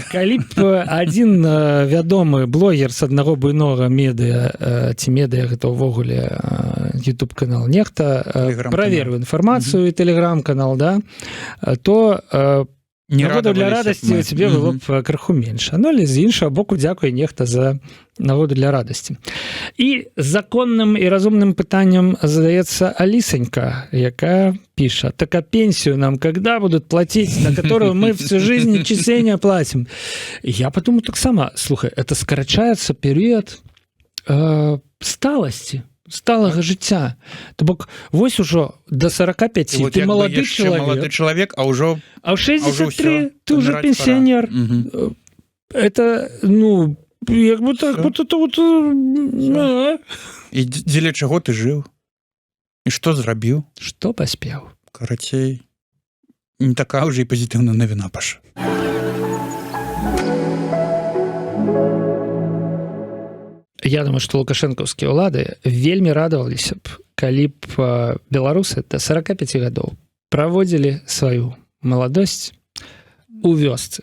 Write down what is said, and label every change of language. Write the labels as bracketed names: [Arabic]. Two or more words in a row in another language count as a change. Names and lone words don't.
[Belarusian] Калі б адзін вядомы блогер з аднаго буйнога медыа, ці медыа гэта ўвогуле YouTube-канал Нехта, праверыў інфармацыю і Telegram-канал, да, то... Нагоду для радасці у цябе было б крыху менш. Ну, але з іншага боку, дзякуй Нехта за нагоду для радасці. І законным і разумным пытаннем задаецца Алісанька, якая піша: [Russian] так а пенсию нам когда будут платить, на которую мы всю жизнь отчисления платим? Я подумал [Belarusian] таксама: слухай, это скарачаецца перыяд сталасці, сталага жыцця. То бок, вось ужо до 45 [Russian] вот [Belarusian] ты молоды чалавек, а ўжо [Russian] а в 63 ты уже пенсионер. Это, ну, як бы так, вот это вот... [Belarusian] І дзеля чаго ты жыў? І што зрабіў? Што паспеў? Карацей, не такая ўжо і пазітыўная навіна, Паша. Я думаю, што лукашэнкаўскія ўлады вельмі радаваліся б, калі б беларусы да 45 гадоў праводзілі сваю маладосць у вёсцы.